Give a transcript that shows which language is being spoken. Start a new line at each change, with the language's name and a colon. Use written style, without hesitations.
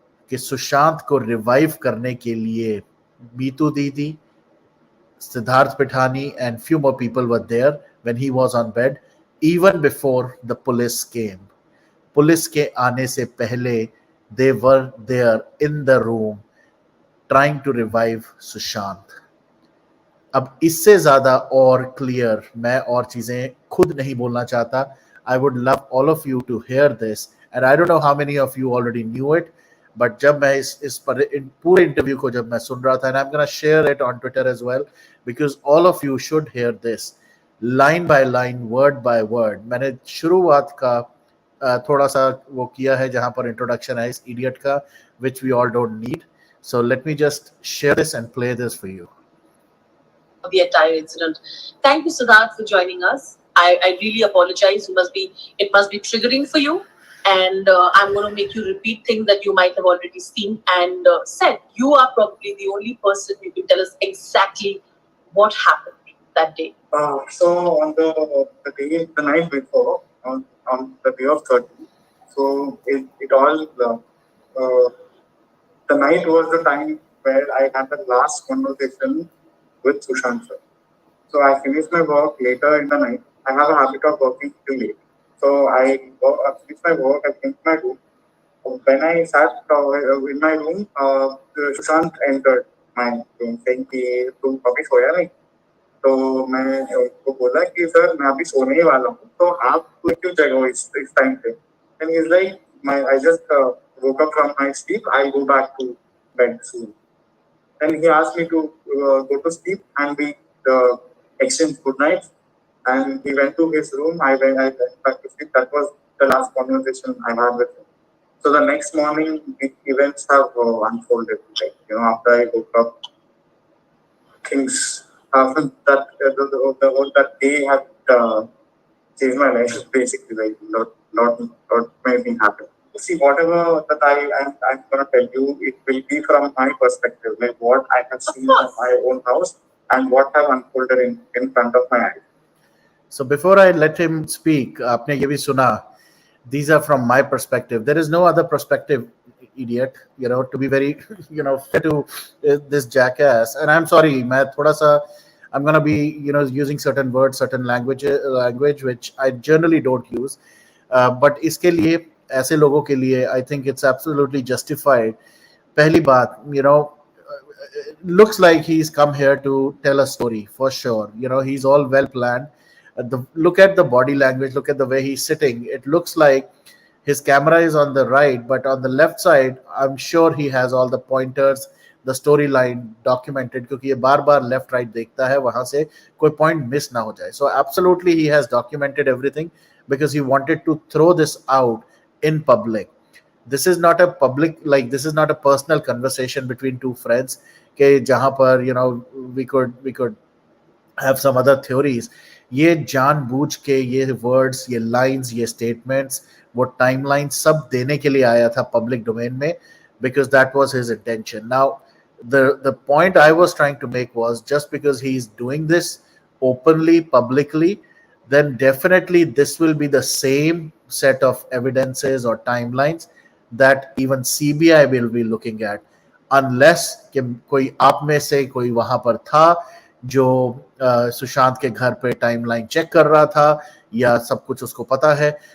Hindi: कि सुशांत को रिवाइव करने के लिए मीतू दीदी,
English: Siddharth Pithani and few more people were there when he was on bed, even before the police came. Police
Hindi: के आने से पहले
English: they were there in the room trying to revive Sushant.
Hindi: अब इससे ज्यादा और क्लियर मैं और चीजें खुद नहीं बोलना चाहता.
English: I would love all of you to hear this, and I don't know how many of you already knew it, but
Hindi: जब मैं इस पूरे इंटरव्यू को जब मैं सुन रहा था,
English: and I'm gonna share it on Twitter as well, because all of you should hear this. Line by line, word by word.
Hindi: मैंने शुरुआत का थोड़ा सा वो किया है जहां पर इंट्रोडक्शन है इस इडियट का,
English: which we all don't need. So let me just share this and play this for you. The entire incident. Thank you, Siddharth, for joining us. I really apologize. It must be triggering for you. And I'm going to make you repeat things that you might have already seen and said. You are probably the only person who can tell us exactly what happened that day. So on the night before, on the day of 30, so it all, the night was the time where I had the last conversation with Sushant sir. So I finished my work later in the night. I have a habit of working till late. So I finished my work, I came to my room. When I sat in my room, Sushant entered my room saying कि
Hindi: तुम अभी सोया नहीं? तो मैं उसको बोला कि sir मैं अभी सोने ही वाला हूँ, तो आप क्यों जगे हो इस टाइम पे?
English: And he's like, I just woke up from my sleep. I go back to bed soon. And he asked me to go to sleep, and we exchanged good nights. And he went to his room. I went back to sleep. That was the last conversation I had with him. So the next morning, the events have unfolded. Like, after I woke up, things happened that day had changed my life basically. Like, lot many things happened. See, whatever that I'm gonna tell you, it will be from my perspective, like what I have seen in my own house and what have unfolded in front of my eyes. So before I let him speak,
Hindi: आपने ये भी सुना,
English: these are from my perspective. There is no other perspective, idiot. To be very, fair to this jackass. And I'm sorry,
Hindi: मैं थोड़ा सा,
English: I'm gonna be, using certain words, certain language which I generally don't use. But
Hindi: इसके लिए, ऐसे लोगों के लिए,
English: I think it's absolutely justified.
Hindi: पहली बात,
English: looks like he's come here to tell a story for sure. He's all well planned. Look at the body language, look at the way he's sitting. It looks like his camera is on the right, but on the left side, I'm sure he has all the pointers, the storyline documented,
Hindi: क्योंकि ये बार बार left right देखता है, वहां से कोई point miss ना हो जाए.
English: So absolutely he has documented everything because he wanted to throw this out in public. This is not a public, like, this is not a personal conversation between two friends
Hindi: के जहां पर
English: we could have some other theories.
Hindi: ये जानबूझ के ये words, ये lines, ये statements, वो टाइमलाइन सब देने के लिए आया था पब्लिक डोमेन में,
English: because that was his intention. Now the point I was trying to make was, just because he's doing this openly, publicly, then definitely this will be the same set of evidences or timelines that even CBI will be looking at, unless
Hindi: कि कोई आप में से कोई वहां पर था जो सुशांत के घर पे टाइमलाइन चेक कर रहा था, या सब कुछ उसको पता है.